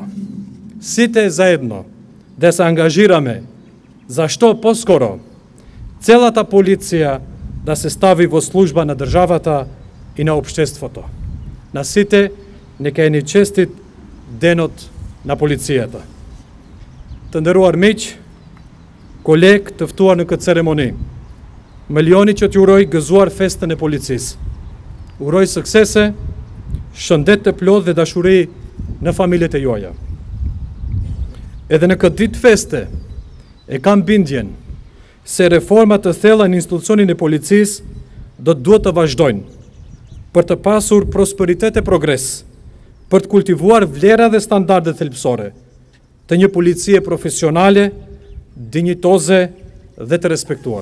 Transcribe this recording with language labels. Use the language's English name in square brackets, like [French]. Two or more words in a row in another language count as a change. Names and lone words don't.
[Macedonian] Сите заедно да се ангажираме за што поскоро целата полиција да се стави во служба на државата и на општеството. На сите нека е ни честит Денот на полицијата. [Albanian] Të nderuar miq, колег të ftuar në këtë ceremoni, milioni që t'ju uroj gëzuar festën e policisë. Uroj suksese, shëndet të plot dhe dashuri në familjet e juaja. Edhe në këtë ditë feste, e kam bindjen se reformat të thella në institucionin e policisë do të duhet të vazhdojnë për të pasur prosperitet e progres, për të kultivuar vlera dhe standarde thelbësore të një policie profesionale, dinjitoze dhe të respektuar.